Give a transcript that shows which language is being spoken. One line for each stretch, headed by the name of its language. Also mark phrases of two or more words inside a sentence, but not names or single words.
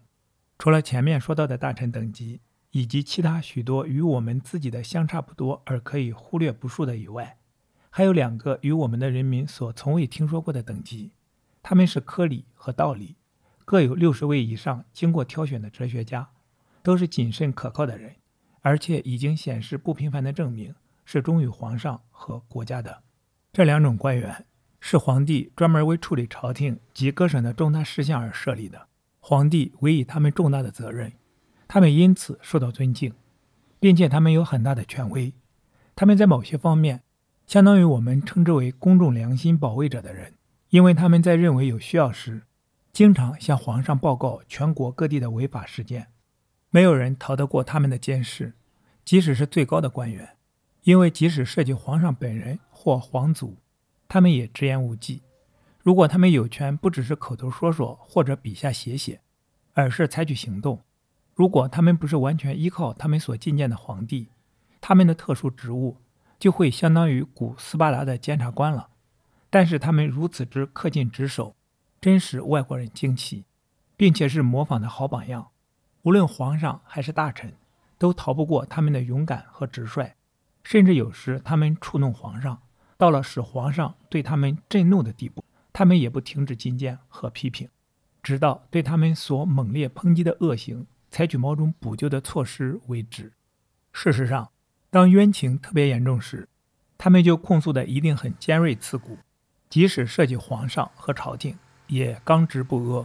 Chinese: 除了前面說到的大臣等级以及其他許多與我們自己的相差不多而可以忽略不數的以外，還有2個與我們的人民所從未聽說過的等級，他們是科里和道里，各有60位以上經過挑選的哲學家，都是謹慎可靠的人，而且已經顯示不平凡的證明是忠於皇上和國家的。這2種官员是皇帝專門為處理朝廷及各省的重大事項而設立的，皇帝委以他們重大的責任，他們因此受到尊敬，並且他們有很大的權威。他們在某些方面相當於我們稱之為公众良心保衛者的人，因為他們在認為有需要時，經常向皇上報告全國各地的違法事件。沒有人逃得過他們的監視，即使是最高的官員，因為即使涉及皇上本人或皇族，他們也直言无忌。如果他們有權不只是口頭說說或者筆下寫寫，而是採取行動，如果他們不是完全依靠他們所覲見的皇帝，他們的特殊職務就會相當於古斯巴達的監察官了。但是他们如此之恪盡職守，真使外國人驚奇，並且是模仿的好榜樣。無論皇上還是大臣，都逃不過他們的勇敢和直率，甚至有時他們觸弄皇上，到了使皇上对他們震怒的地步，他們也不停止覲見和批評，直到對他們所猛烈抨擊的惡行採取某種補救的措施為止。事實上，當冤情特別嚴重時，他們就控訴的一定很尖銳刺骨，即使涉及皇上和朝廷，也剛直不阿。